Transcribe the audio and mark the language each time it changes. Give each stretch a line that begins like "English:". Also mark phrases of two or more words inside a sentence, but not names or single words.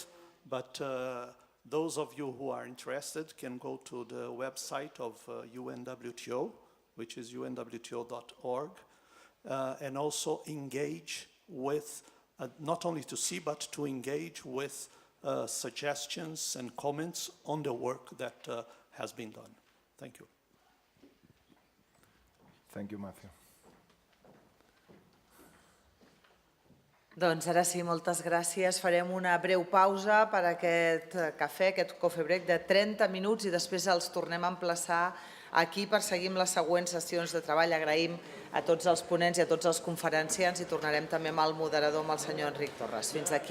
English: But those of you who are interested can go to the website of UNWTO, which is unwto.org, and also engage with, not only to see, but to engage with suggestions and comments on the work that has been done. Thank you. Thank you, Matthew.
Catalan: Doncs ara sí, moltes gràcies. Farem una breu pausa per aquest cafè, aquest
English: coffee break
Catalan: de 30 minuts i després els tornem a emplaçar aquí per seguir amb les següents sessions de treball. Agraïm a tots els ponents i a tots els conferenciants i tornarem també amb el moderador, amb el senyor Enric Torres.